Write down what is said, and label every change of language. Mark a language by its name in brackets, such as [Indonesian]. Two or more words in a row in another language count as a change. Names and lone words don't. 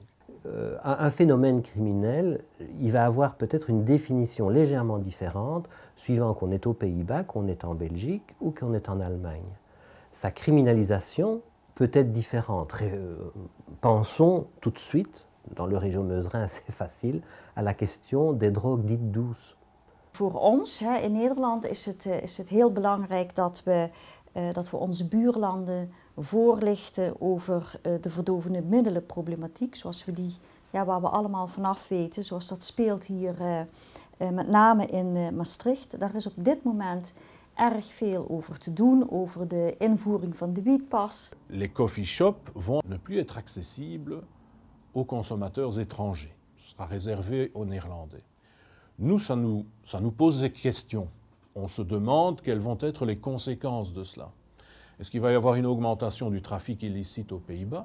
[French] Un phénomène criminel, il va avoir peut-être une définition légèrement différente suivant qu'on est aux Pays-Bas, qu'on est en Belgique ou qu'on est en Allemagne. Sa criminalisation peut être différente. Pensons tout de suite, dans l'Euregio Meuse-Rhin, c'est facile, à la question des drogues dites douces. [Dutch] Voor ons in Nederland is het heel belangrijk dat we onze buurlanden voorlichten over de verdovende middelenproblematiek, zoals we waar we allemaal vanaf weten, zoals dat speelt hier met name in Maastricht. Daar is op dit moment erg veel over te doen, over de invoering van de wietpas. [French] Les coffeeshops vont ne plus être accessibles aux consommateurs étrangers. Ce sera réservé aux Néerlandais. Nous, ça nous pose des questions. On se demande quelles vont être les conséquences de cela. Est-ce qu'il va y avoir une augmentation du trafic illicite aux Pays-Bas?